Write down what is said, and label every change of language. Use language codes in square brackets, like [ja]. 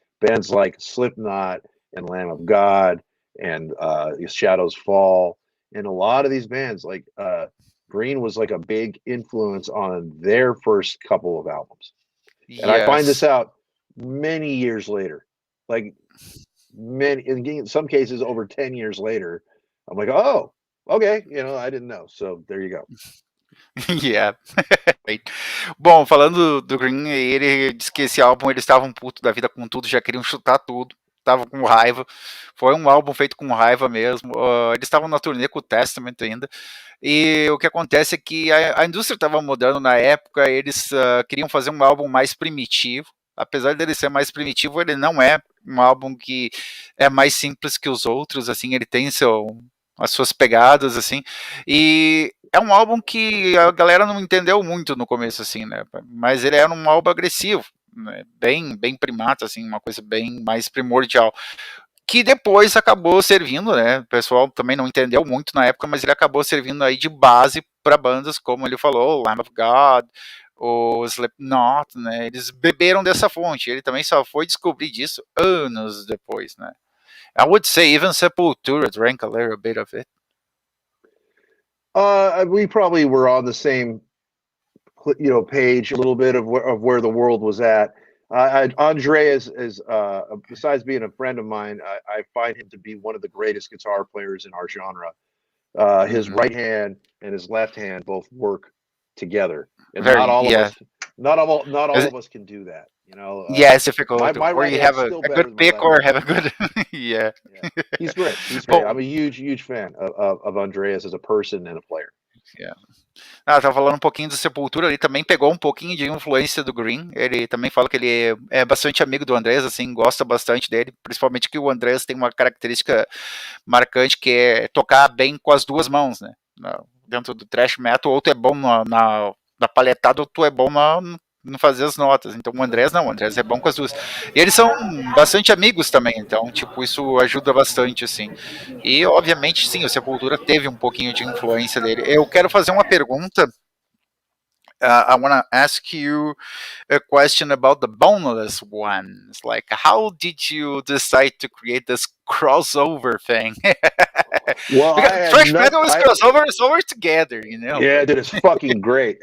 [en] Bands like Slipknot and Lamb of God and Shadows Fall, and a lot of these bands Green was a big influence on their first couple of albums. And I find this out many years later, in some cases over 10 years later. I'm like, oh, okay, I didn't know. So there you go. [pt] Bom, falando do Green, ele disse que esse álbum eles estavam putos da vida com tudo, já queriam chutar tudo, estavam com raiva. Foi um álbum feito com raiva mesmo. Eles estavam na turnê com o Testament ainda. E o que acontece é que a indústria estava mudando na época, eles queriam fazer um álbum mais primitivo. Apesar dele ser mais primitivo, ele não é um álbum que é mais simples que os outros, assim, ele tem as suas pegadas, assim, e é um álbum que a galera não entendeu muito no começo, assim, né, mas ele era um álbum agressivo, né, bem primata, assim, uma coisa bem mais primordial, que depois acabou servindo, né, o pessoal também não entendeu muito na época, mas ele acabou servindo aí de base para bandas, como ele falou, Lamb of God, o Slipknot, né, eles beberam dessa fonte, ele também só foi descobrir disso anos depois, né. [en] I would say even Sepultura drank a little bit of it. We probably were on the same, page a little bit of where the world was at. Andre is besides being a friend of mine, I find him to be one of the greatest guitar players in our genre. His right hand and his left hand both work together, and not all of us can do that. It's difficult. Or you have a good pick or have a good. He's great. I'm a huge fan of Andreas as a person and a player. [pt] Tava falando um pouquinho do Sepultura, ele também pegou um pouquinho de influência do Green, ele também fala que ele é bastante amigo do Andrés, assim, gosta bastante dele, principalmente que o Andrés tem uma característica marcante que é tocar bem com as duas mãos, né, dentro do thrash metal, ou tu é bom na palhetada, ou tu é bom não fazer as notas. Então o Andrés é bom com as duas. E eles são bastante amigos também, então, tipo, isso ajuda bastante, assim. E, obviamente, sim, o Sepultura teve um pouquinho de influência dele. Eu quero fazer uma pergunta [en] I want to ask you a question about the boneless ones. Like, how did you decide to create this crossover thing? Well, I Because had thrash not. metal is crossover, is always together, you know. Yeah, But dude, it's fucking great.